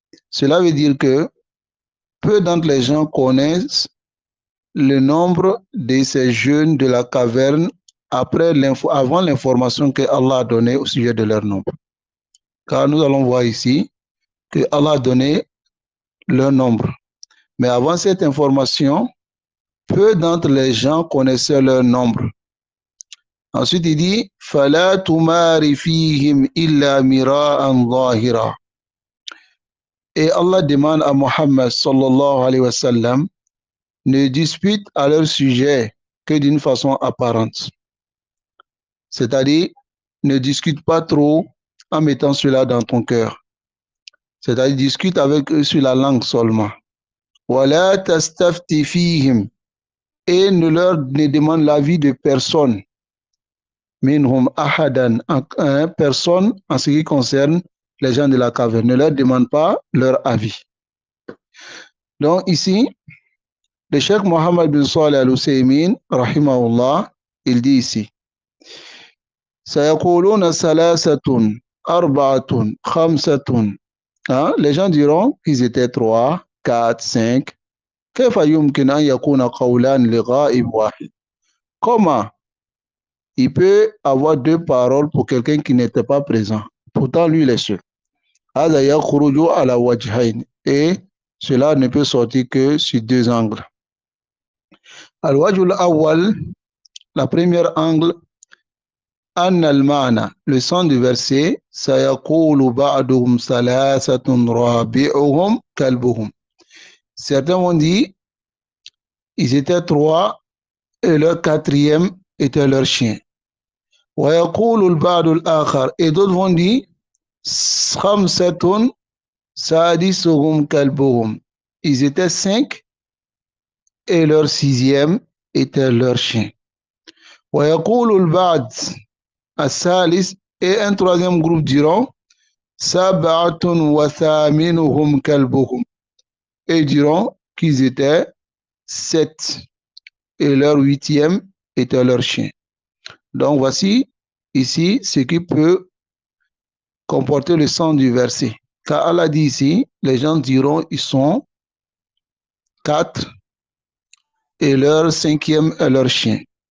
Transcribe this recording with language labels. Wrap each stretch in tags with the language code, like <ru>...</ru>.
<fr>Cela veut dire que peu d'entre les gens connaissent le nombre de ces jeunes de la caverne avant l'information que Allah a donnée au sujet de leur nombre. Car nous allons voir ici que Allah a donné leur nombre. Mais avant cette information, peu d'entre les gens connaissaient leur nombre. Ensuite, il dit</fr> <ar>فَلَا تُمَارِ فِيهِمْ إِلَّا مِرَاءً ظَاهِرًا.</ar> <fr>Et Allah demande à Muhammad</fr> <ar>sallallahu alayhi wa sallam,</ar> <fr>ne dispute à leur sujet que d'une façon apparente. C'est-à-dire, ne discute pas trop en mettant cela dans ton cœur. C'est-à-dire, discute avec eux sur la langue seulement.</fr> <ar>وَلَا تَسْتَفْتِ فِيهِمْ.</ar> <fr>Et ne demande l'avis de personne.</fr> <ar>Minhum ahadan,</ar> <fr>personne en ce qui concerne les gens de la caverne. Ne leur demande pas leur avis. Donc ici, le Cheikh Mohammed bin Salih al-Husaymin,</fr> <ar>rahimahullah,</ar> <fr>il dit ici,</fr> <ar>Sayaquluna salasatun, arba'atun, khamsatun.</ar> <fr>Les gens diront qu'ils étaient 3, 4, 5.</fr> <ar>كيف يمكن أن يكون قولان لغائب واحد?</ar> <fr>Comment il peut avoir deux paroles pour quelqu'un qui n'était pas présent? Pourtant, lui, il est seul.</fr> <ar>هذا يخرج على وجهين.</ar> <fr>Et cela ne peut sortir que sur deux angles.</fr> <ar>الوجه الأول,</ar> <fr>la première angle,</fr> <ar>أن المعنى,</ar> <fr>le sens du verset,</fr> <ar>سيقول بعضهم ثلاثة رابعهم كلبهم.</ar> <fr>Certains vont dire, ils étaient trois et leur quatrième était leur chien.</fr> <ar>ويقول البعض الآخر,</ar> <fr>et d'autres vont dire,</fr> <ar>خمسة سادسهم كلبهم.</ar> <fr>Ils étaient cinq et leur sixième était leur chien.</fr> <ar>ويقول البعض الثالث,</ar> <fr>et un troisième groupe diront,</fr> <ar>سبعة وثامنهم كلبهم.</ar> <fr>Et diront qu'ils étaient sept et leur huitième était leur chien. Donc voici ici ce qui peut comporter le sens du verset. Car Allah dit ici, les gens diront ils sont quatre et leur cinquième est leur chien.</fr>